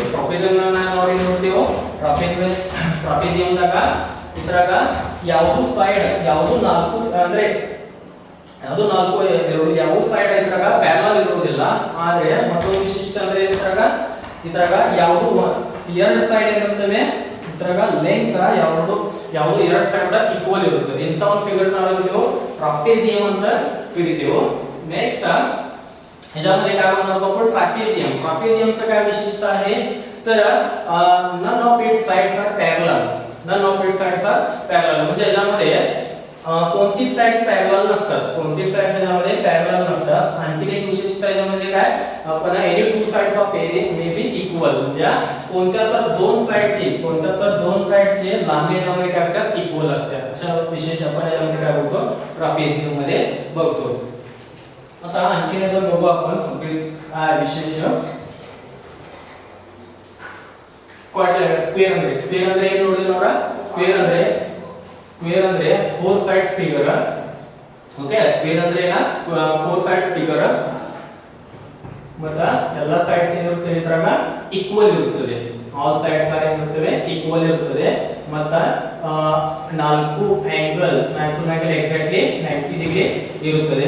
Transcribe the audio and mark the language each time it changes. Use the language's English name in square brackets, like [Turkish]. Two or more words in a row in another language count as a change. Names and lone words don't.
[Kannada] ಟ್ರಾಪೆಜಿಯಂ ನಾವು ಏನು ನೋಡ್ತೀವೋ ಟ್ರಾಪೆಜಿಯಂ ದಾಗ ಇದ್ರಾಗ ಯಾವುದು ಸೈಡ್ ಯಾವುದು ನಾಲ್ಕು ಅಂದ್ರೆ ಯಾವುದು ನಾಲ್ಕು ಎರಡು ಯಾವ ಸೈಡ್ ಇದ್ರಾಗ ಪ್ಯಾರಲಲ್ ಇರುವುದಿಲ್ಲ. ಆದರೆ ಮತ್ತೊಂದು ವಿಶೇಷತೆ ಅಂದ್ರೆ ಇದ್ರಾಗ ಯಾವುದು ಎರಡು ಸೈಡ್ ಏನಿರುತ್ತವೆ ಇದ್ರಾಗ ಲೆಂತ್ ಯಾವುದು ಎರಡು ಸೈಡ್ ಈಕ್ವಲ್ ಇರುತ್ತದೆ. ಇಂಥ ಒಂದು ಫಿಗರ್ ನಾವು ಹೇಳ್ತೀವಿ ಟ್ರಾಪೆಜಿಯಂ ಅಂತ ಕರಿತೀವಿ. [Marathi] नेक्स्ट ह्याच्यामध्ये काय म्हणणार आपण ट्रापेझियम. ट्रापेझियमचं काय विशेषता आहे तर [English] none of its sides are parallel. none of its sides are parallel [Marathi] म्हणजे ह्याच्यामध्ये कोणतीच साइड्स पॅरलल नसतात. कोणतीच साइड्स ह्याच्यामध्ये पॅरलल नसतात. आणखी एक विशेषता ह्याच्यामध्ये काय आपण [English] any two sides of area may be equal. [Marathi] म्हणजे कोणत्या तर दोन साइडचे लांबी ह्याच्यामध्ये काय असतात इक्वल असतात. अशा विशेष आपण ह्याच्यामध्ये काय बघतो ट्रापेझियम मध्ये बघतो. आता आणखीन एकदा बघू आपण काय विशेष [English] quadrilateral square [Kannada] ಅಂದ್ರೆ ಏನು ನೋಡಿ ನೋಡ ಸ್ಕ್ವೇರ್ ಅಂದ್ರೆ [English] four sides figure. [Kannada] ಓಕೆ, ಸ್ಕ್ವೇರ್ ಅಂದ್ರೆ ಏನ [English] four sides figure. [Kannada] ಮತ್ತೆ ಎಲ್ಲಾ ಸೈಡ್ಸ್ ಏನಿರುತ್ತೆ ಇದ್ರಾಗ ಈಕ್ವಲ್ ಇರುತ್ತದೆ. [English] all sides are [Kannada] ಏನಿರುತ್ತವೆ ಈಕ್ವಲ್ ಇರುತ್ತದೆ. ಮತ್ತೆ ನಾಲ್ಕು ಆಂಗಲ್ ಎಕ್ಸಾಕ್ಟ್ಲಿ 90 ಡಿಗ್ರಿ ಇರುತ್ತದೆ.